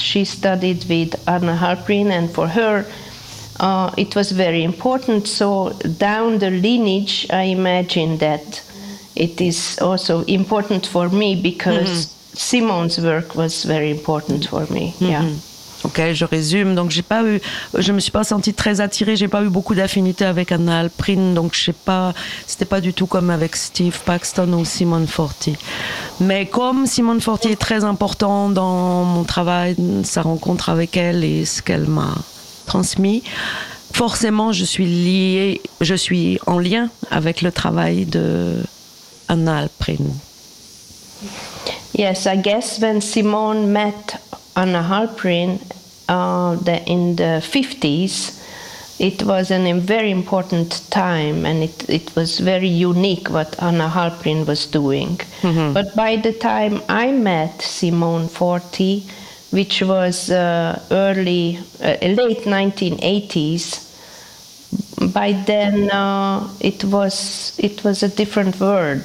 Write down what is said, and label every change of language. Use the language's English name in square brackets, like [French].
[English] She studied with Anna Halprin, and for her, it was very important. So down the lineage, I imagine that it is also important for me, because mm-hmm. Simone's work was very important for me. Mm-hmm. Yeah. [French] Ok, je résume. Donc, je me suis pas sentie très attirée. J'ai pas eu beaucoup d'affinité avec Anna Halprin. Donc, c'était pas du tout comme avec Steve Paxton ou Simone Forti. Mais comme Simone Forti est très important dans mon travail, sa rencontre avec elle et ce qu'elle m'a transmis, forcément, je suis en lien avec le travail de Anna Halprin. [English] Yes, I guess when Simone met Anna Halprin in the 50s, it was a very important time, and it was very unique what Anna Halprin was doing. Mm-hmm. But by the time I met Simone Forti, which was late 1980s, by then it was a different world.